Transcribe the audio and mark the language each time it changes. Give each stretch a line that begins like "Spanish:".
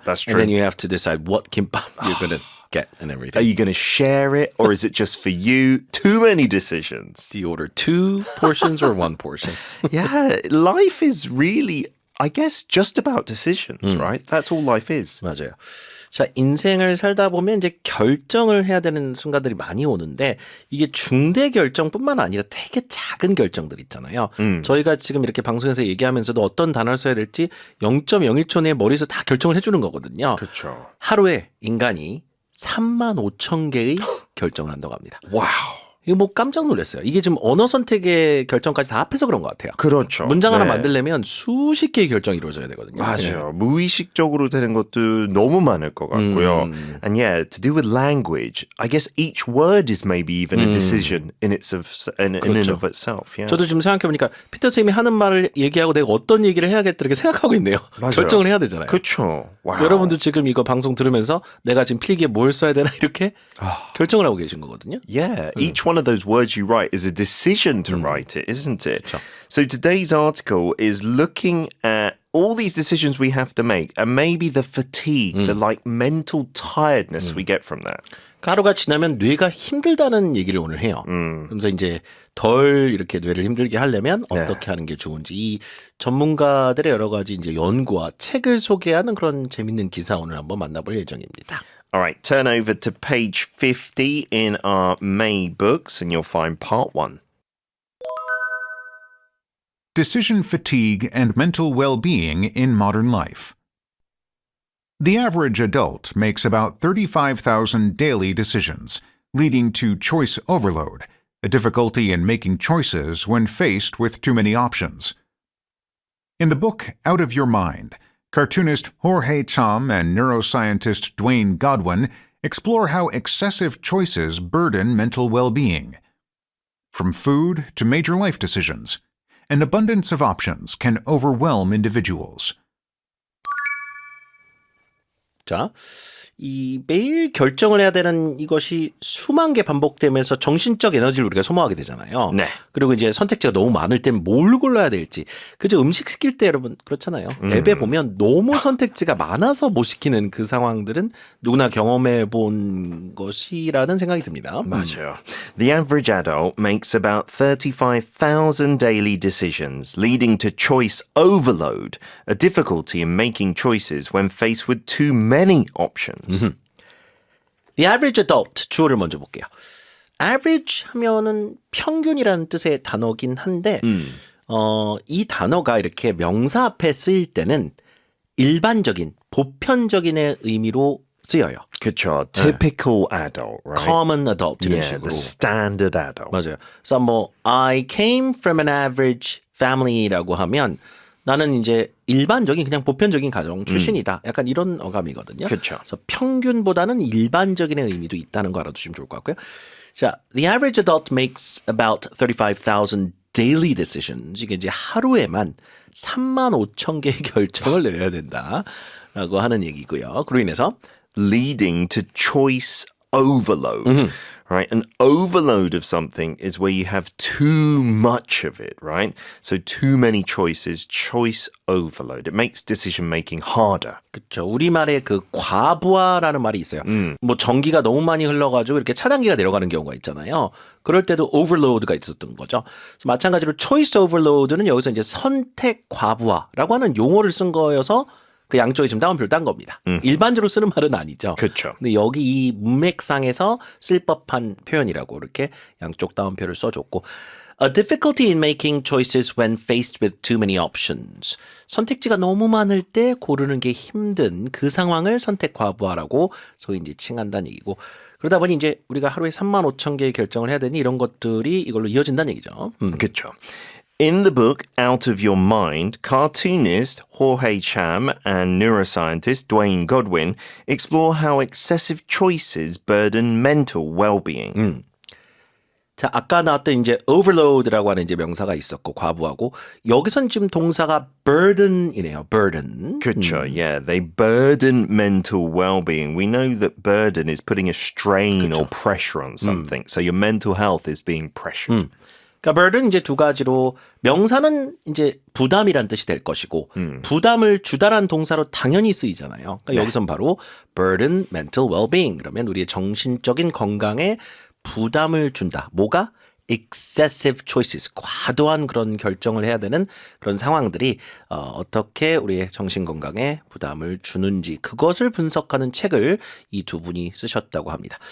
English: That's And true. then you have to decide what kimbap you're going to get and Are everything. you going to share it or is it just for you? Too many decisions. Do you order 2 portions or 1 portion? Yeah, life is really, I guess, just about decisions, right? That's all life is.
Korean: 맞아요. 자, 인생을 살다 보면 이제 결정을 해야 되는 순간들이 많이 오는데 이게 중대 결정뿐만 아니라 되게 작은 결정들 있잖아요. 저희가 지금 이렇게 방송에서 얘기하면서도 어떤 단어를 써야 될지 0.01초 내에 머리에서 다 결정을 해주는 거거든요. 그렇죠. 하루에 인간이 3만 5천 개의 결정을 한다고 합니다. 와우. 이거 뭐 깜짝 놀랐어요. 이게 지금 언어 선택의 결정까지 다 합해서 그런 것 같아요. 그렇죠. 문장 하나 네. 만들려면 수십 개의 결정이 이루어져야 되거든요. 맞아요. 무의식적으로 되는 것도 너무 많을 것 같고요.
English: And yeah, to do with language, I guess each word is maybe even a decision in and of itself. Yeah.
Korean: 저도 지금 생각해보니까 피터 쌤이 하는 말을 얘기하고 내가 어떤 얘기를 해야겠다 이렇게 생각하고 있네요. 맞아요. 결정을 해야 되잖아요. 그렇죠. 와우. 여러분도 지금 이거 방송 들으면서 내가 지금 필기에 뭘 써야 되나 이렇게 결정을 하고 계신 거거든요.
English: Yeah, each one of those words you write is a decision to write it, isn't it? So today's article is looking at all these decisions we have to make and maybe the fatigue, the like mental tiredness we get from that.
Korean: 하루가 지나면 뇌가 힘들다는 얘기를 오늘 해요. 그래서 이제 덜 이렇게 뇌를 힘들게 하려면 어떻게 하는 게 좋은지 이 전문가들의 여러 가지 이제 연구와 책을 소개하는 그런 재밌는 기사 오늘 한번 만나볼 예정입니다.
English: All right, turn over to page 50 in our May books and you'll find part 1. Decision fatigue and mental well-being in modern life. The average adult makes about 35,000 daily decisions, leading to choice overload, a difficulty in making choices when faced with too many options. In the book Out of Your Mind, cartoonist Jorge Cham and neuroscientist Dwayne Godwin explore how excessive choices burden mental well-being. From food to major life decisions, an abundance of options can overwhelm individuals.
Korean: 자, 이 매일 결정을 해야 되는 이것이 수만 개 반복되면서 정신적 에너지를 우리가 소모하게 되잖아요. 네. 그리고 이제 선택지가 너무 많을 땐 뭘 골라야 될지. 그죠? 음식 시킬 때 여러분 그렇잖아요. 앱에 보면 너무 선택지가 많아서 못 시키는 그 상황들은 누구나 경험해 본 것이라는 생각이 듭니다. 맞아요.
English: The average adult makes about 35,000 daily decisions, leading to choice overload, a difficulty in making choices when faced with too many options. The average adult
Korean: 주어를 먼저 볼게요. average 하면은 평균이라는 뜻의 단어긴 한데 이 단어가 이렇게 명사 앞에 쓰일 때는 일반적인, 보편적인의 의미로 쓰여요. 그쵸.
English: Typical adult, right? common adult
Korean: 이런
English: Yeah,
Korean: 식으로.
English: the standard adult.
Korean: 맞아요. 그래서 뭐
English: I came from an average family
Korean: 라고 하면 나는 이제 일반적인 그냥 보편적인 가정 출신이다. 약간 이런 어감이거든요. 그쵸. 그래서 평균보다는 일반적인의 의미도 있다는 거 알아두시면 좋을 것 같고요.
English: 자, the average adult makes about 35,000 daily decisions.
Korean: 이게 이제 하루에만 3만 5천 개의 결정을 내려야 된다라고 하는 얘기고요. 그로 인해서
English: Leading to choice overload. right? An overload of something is where you have too much of it, right? So too many choices, choice overload. It makes decision making harder.
Korean: 그렇죠. 우리말에 그 과부하라는 말이 있어요. 뭐 전기가 너무 많이 흘러가지고 이렇게 차단기가 내려가는 경우가 있잖아요. 그럴 때도 overload가 있었던 거죠. 그래서 마찬가지로 choice overload는 여기서 이제 선택 과부하라고 하는 용어를 쓴 거여서 그 양쪽에 지금 따옴표를 딴 겁니다. 일반적으로 쓰는 말은 아니죠. 그렇죠. 근데 여기 이 문맥상에서 쓸 법한 표현이라고 이렇게 양쪽 따옴표를 써줬고
English: A difficulty in making choices when faced with too many options.
Korean: 선택지가 너무 많을 때 고르는 게 힘든 그 상황을 선택 과부하라고 소위 이제 칭한다는 얘기고 그러다 보니 이제 우리가 하루에 35,000개의 결정을 해야 되니 이런 것들이 이걸로 이어진다는 얘기죠. 그렇죠.
English: In the book Out of Your Mind, cartoonist Jorge Cham and neuroscientist Dwayne Godwin explore how excessive choices burden mental well-being.
Korean: 자, 아까 나왔던 이제 overload라고 하는 이제 명사가 있었고 과부하고 여기선 지금 동사가 burden이네요.
English: burden.
Korean: 그렇죠.
English: Yeah, they burden mental well-being. We know that burden is putting a strain or pressure on something. So your mental health is being pressured.
Korean: 그러니까 burden 이제 두 가지로 명사는 이제 부담이란 뜻이 될 것이고 부담을 주다란 동사로 당연히 쓰이잖아요. 그러니까 여기선 바로
English: burden mental well-being
Korean: 그러면 우리의 정신적인 건강에 부담을 준다. 뭐가?
English: excessive choices,
Korean: 과도한 그런 결정을 해야 되는 그런 상황들이 어떻게 우리의 정신건강에 부담을 주는지 그것을 분석하는 책을 이 두 분이 쓰셨다고 합니다.